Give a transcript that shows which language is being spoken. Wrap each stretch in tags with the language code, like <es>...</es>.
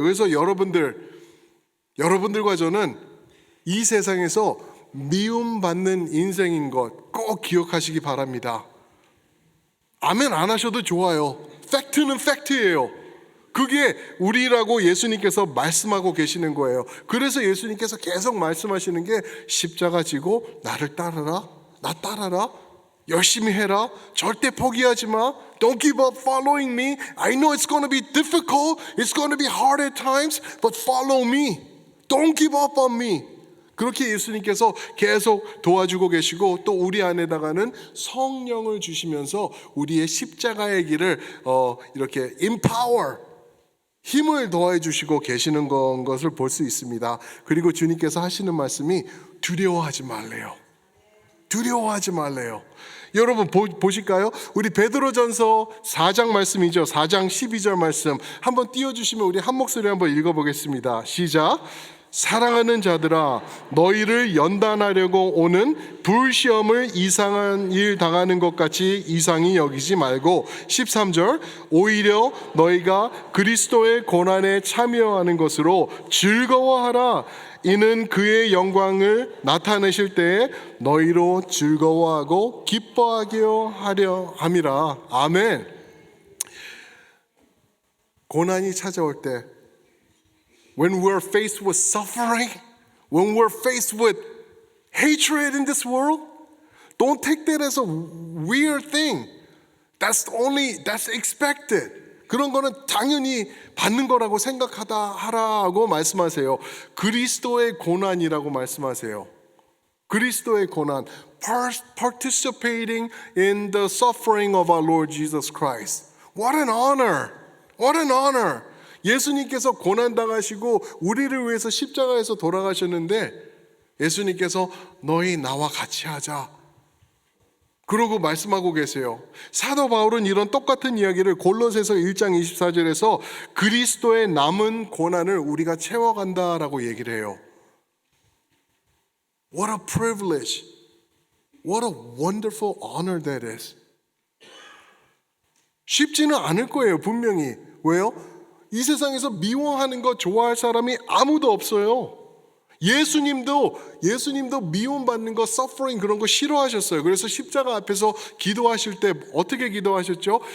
<ko>그래서 여러분들과 저는 이 세상에서 미움받는 인생인 것 꼭 기억하시기 바랍니다. 아멘 안 하셔도 좋아요. 팩트는 팩트예요. 그게 우리라고 예수님께서 말씀하고 계시는 거예요. 그래서 예수님께서 계속 말씀하시는 게 십자가 지고 나를 따르라, 나 따라라, 열심히 해라, 절대 포기하지 마.</ko> <en>Don't give up following me. I know it's going to be difficult. It's going to be hard at times, but follow me. Don't give up on me.</en> <ko>그렇게 예수님께서 계속 도와주고 계시고 또 우리 안에다가는 성령을 주시면서 우리의 십자가의 길을 이렇게 empower, 힘을 더해 주시고 계시는 것을 볼 수 있습니다. 그리고 주님께서 하시는 말씀이 두려워하지 말래요. 두려워하지 말래요. 여러분 보실까요? 우리 베드로전서 4장 말씀이죠. 4장 12절 말씀 한번 띄워주시면 우리 한 목소리 한번 읽어보겠습니다. 시작. 사랑하는 자들아, 너희를 연단하려고 오는 불시험을 이상한 일 당하는 것 같이 이상히 여기지 말고 13절 오히려 너희가 그리스도의 고난에 참여하는 것으로 즐거워하라. 이는 그의 영광을 나타내실 때에 너희로 즐거워하고 기뻐하게 하려 함이라. 아멘. 고난이 찾아올 때</ko> <en>When we're faced with suffering, when we're faced with hatred in this world, don't take that as a weird thing. That's expected.</en> <ko>그런 거는 당연히 받는 거라고 하라고 말씀하세요. 그리스도의 고난이라고 말씀하세요. 그리스도의 고난.</ko> <en>Participating in the suffering of our Lord Jesus Christ. What an honor. What an honor.</en> <ko>예수님께서 고난당하시고 우리를 위해서 십자가에서 돌아가셨는데 예수님께서 너희 나와 같이 하자 그러고 말씀하고 계세요. 사도 바울은 이런 똑같은 이야기를 골로새서 1장 24절에서 그리스도의 남은 고난을 우리가 채워간다라고 얘기를 해요.</ko> <en>What a privilege. What a wonderful honor that is.</en> <ko>쉽지는 않을 거예요, 분명히. 왜요? 이 세상에서 미워하는 거 좋아할 사람이 아무도 없어요. 예수님도 미움받는 거, suffering 그런 거 싫어하셨어요. 그래서 십자가 앞에서 기도하실 때 어떻게 기도하셨죠?</ko>